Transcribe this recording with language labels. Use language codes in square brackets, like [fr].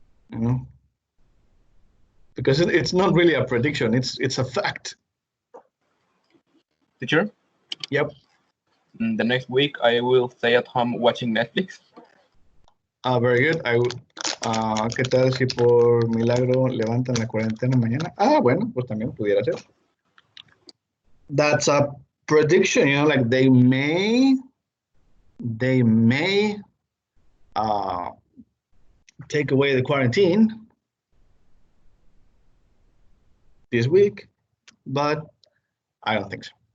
[en] You know. Because it's not really a prediction. It's a fact. Teacher? Yep. The next week, I will stay at home watching Netflix. Very good. [es] ¿Qué tal si por milagro levantan la cuarentena mañana? Bueno, pues también pudiera ser. [en] That's a prediction, you know, like they may take away the quarantine this week, but I don't think so.